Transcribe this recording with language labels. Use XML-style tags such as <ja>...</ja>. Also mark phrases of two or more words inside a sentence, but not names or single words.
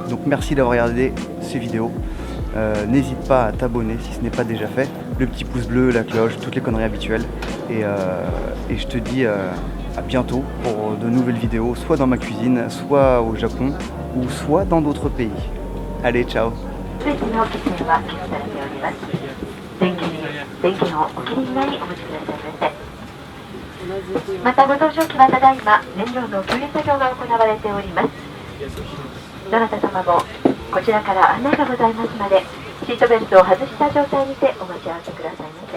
<fr>Donc merci d'avoir regardé ces vidéos, n'hésite pas à t'abonner si ce n'est pas déjà fait, le petit pouce bleu, la cloche, toutes les conneries habituelles et je te dis à bientôt pour de nouvelles vidéos, soit dans ma cuisine, soit au Japon ou soit dans d'autres pays. Allez, ciao.</fr> <ja>全ての機線は消されております。電源をお切りになりお持ちくださいませ。またご搭乗機はただいま燃料の給油作業が行われております。どなた様もこちらから案内がございますので、シートベルトを外した状態にてお待ち合わせくださいませ。</ja>